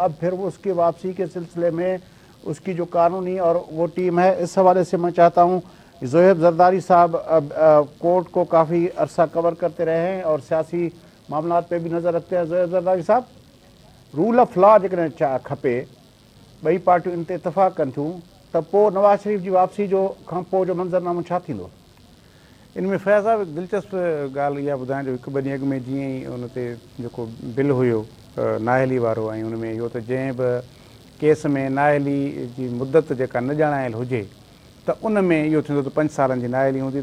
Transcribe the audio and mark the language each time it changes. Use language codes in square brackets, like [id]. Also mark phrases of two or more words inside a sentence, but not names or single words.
[ur] اب پھر وہ اس کی واپسی کے سلسلے میں اس کی جو قانونی اور وہ ٹیم ہے, اس حوالے سے میں چاہتا ہوں زہیب زرداری صاحب کورٹ کو کافی عرصہ کور کرتے رہے ہیں اور سیاسی معاملات پہ بھی نظر رکھتے ہیں. [sd] زہیب زرداری صاحب, [en] rule of law [sd] جن کھپے بئی پارٹیوں ان اتفاق کن تھوں त पोइ नवाज़ शरीफ़ जी वापसी जो खां पोइ जो मंज़रनामो छा थींदो? इन में फैज़ साहब हिकु दिलचस्प ॻाल्हि इहा ॿुधायां जो हिकु ॿ ॾींहं अॻु में जीअं ई उन ते जेको बिल हुयो नाअहली वारो, ऐं उन में इहो त जंहिं बि केस में नाअहली जी मुदत जेका न ॼाणायल हुजे त उन में इहो थींदो त 5 सालनि जी नाअहली हूंदी.